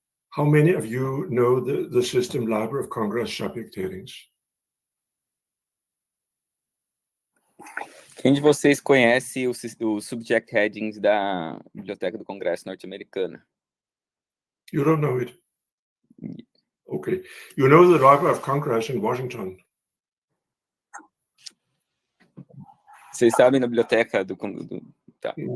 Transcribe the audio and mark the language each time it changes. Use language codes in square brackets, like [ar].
[en] How many of you know the system Library of Congress subject headings? [pt] Quem de vocês conhece o subject headings da Biblioteca do Congresso norte-americana? [en] You don't know it? Okay. You know the Library of Congress in Washington? [pt] Vocês sabem da Biblioteca do tá.